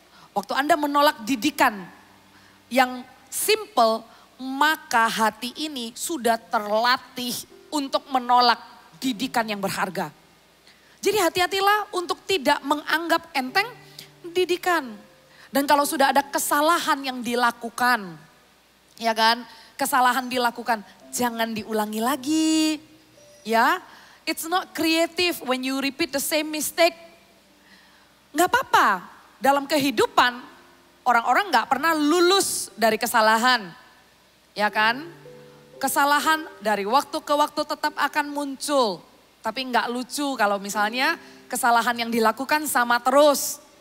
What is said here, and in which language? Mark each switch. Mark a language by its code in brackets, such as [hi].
[id] Waktu Anda menolak didikan yang simple, maka hati ini sudah terlatih untuk menolak didikan yang berharga. Jadi hati-hatilah untuk tidak menganggap enteng didikan. Dan kalau sudah ada kesalahan yang dilakukan, ya kan, kesalahan dilakukan, jangan diulangi lagi. [en] Ya, it's not creative when you repeat the same mistake. [id] Gak apa-apa, dalam kehidupan orang-orang gak pernah lulus dari kesalahan. Ya kan, kesalahan dari waktu ke waktu tetap akan muncul. Tapi gak lucu kalau misalnya kesalahan yang dilakukan sama terus.